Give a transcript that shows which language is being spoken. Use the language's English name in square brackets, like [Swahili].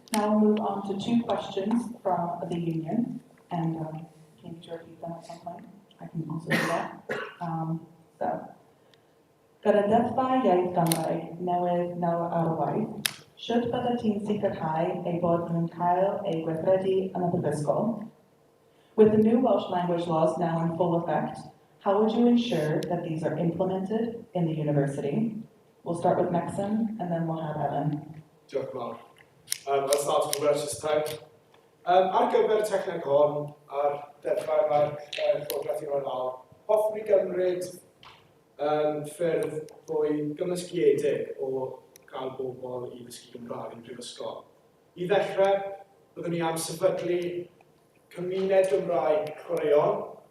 [English] Now we'll move on to 2 questions from the union, and can you repeat them at some point? I can also do that. [Welsh] Gyda deddfa iaith Gymraeg newydd nawr ar y waith, should bydda ti'n sicrhau ei bod nhw'n cael ei gweithredu yn y brifysgol? [English] With the new Welsh language laws now in full effect, how would you ensure that these are implemented in the university? We'll start with Maxen, and then we'll have Ellen. [Welsh] Diolch yn fawr. [English] I'll start with Welsh this time. [Welsh] Ar gyfer y techneg hon, ar deddfa yma'r Llywodraeth Unol Lawr, hoffwn I gymryd ffyrdd fwy gymysgiedig o gael bobl I ddysgu Gymraeg yn brifysgol. I ddechrau, byddwn ni am sefydlu cymuned Gymraeg chwaraeon.